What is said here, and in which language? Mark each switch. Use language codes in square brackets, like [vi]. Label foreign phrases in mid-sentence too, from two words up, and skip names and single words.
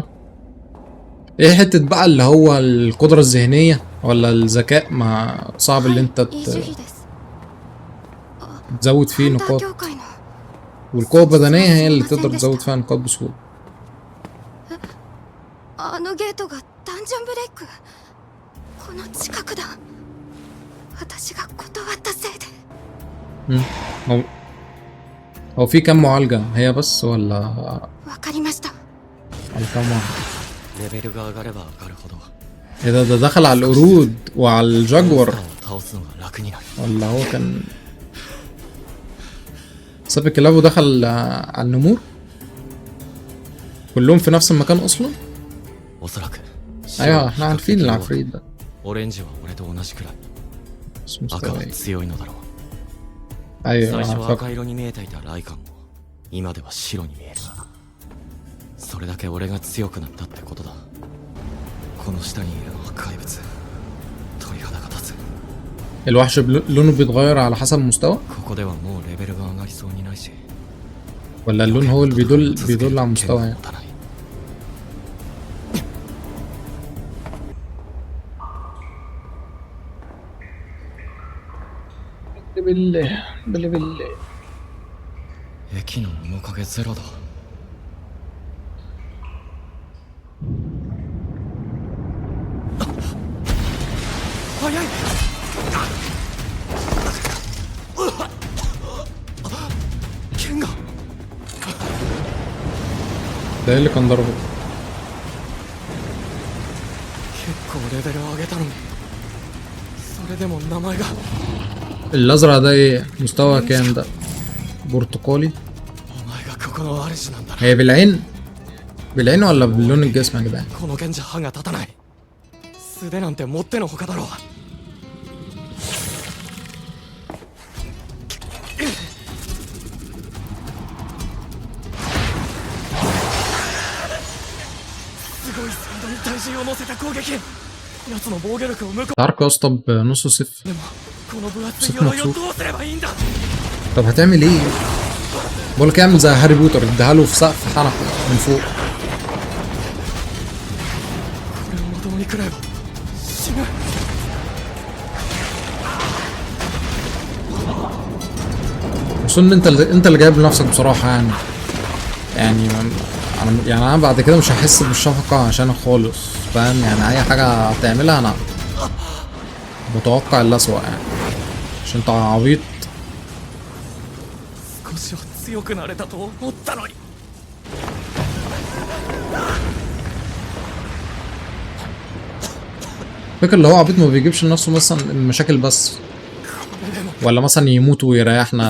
[ar] ايه حتة بقى اللي هو القدرة الذهنية ولا الذكاء؟ ما صعب اللي انت [ja] いい主義です [ar] تزود فيه [ja] ハンター [ar] نقاط. [ja] 協会の [ar] والقوة البدنية هي اللي تقدر تزود فيها نقاط بسهولة. [ja] あのゲートがダンジョンブレイクこの近くだ私が断ったせいで [ar] هو هو في كام معالجة هي بس ولا [ja] わかりました [ar] على كام واحد؟ [ja] レベルが上がれば上がるほど [ar] ايه ده دخل على القرود وعلى الجاguار [ja] 倒すのが楽になる [ar] ولا هو كان ساب الكلاب ودخل على النمور؟ كلهم في نفس المكان اصلا؟ [ja] おそらく [ar] ايوه احنا عارفين العفريت ده [ja] オレンジは俺と同じくらい [ar] بس [ja] 赤は [ar] مستوى ايه؟ [ja] 強いのだろう [ar] ايوه [ja] 最初 [ar] انا [ja] は [ar] فاكر. [ja] 赤色に見えていたライカンも今では白に見えるそれだけ俺が強くなったってことだこの下にいるのは怪物鳥肌が立つ [ar] الوحش لونه بيتغير على حسب المستوى [ja] ここではもうレベルが上がりそうにないし [ar] ولا اللون هو اللي بيدل على المستوى يعني؟ [ja] 持たない [ar] بالله بالله [ja] 駅の面影ゼロだ早い剣が [ar] ده ايه اللي كان ضربه؟ [ja] 結構レベルを上げたのにそれでも名前が [ar] الازرق ده ايه؟ مستوى كام ده؟ برتقالي؟ [ja] お前がここの主なんだな [ar] هي بالعين؟ بالعين ولا بلون الجسم يا جدعان؟ [ja] この剣じゃ歯が立たない素手なんてもってのほかだろうすごいスピードに体重を乗せた攻撃奴の防御力を無効 [ar] تعرف يا اسطى بنص صفر. [ja] でもこの分厚い鎧をどうすればいいんだ [ar] طب هتعمل ايه؟ بقول لك اعمل زي هاري بوتر اديها له في سقف حنكه من فوق. [ja] これをまともに食らえば死ぬ [ar] اظن ان انت اللي جايب لنفسك بصراحه يعني. انا بعد كده مش هحس بالشفقه عشانك خالص فاهم يعني. اي حاجه هتعملها انا متوقع الأسوأ يعني عشان انت عبيط. [ja] 少しは強くなれたと思ったのに [ar] فكر اللي هو عبيط ما بيجيبش لنفسه مثلا المشاكل بس ولا مثلا يموت ويريحنا.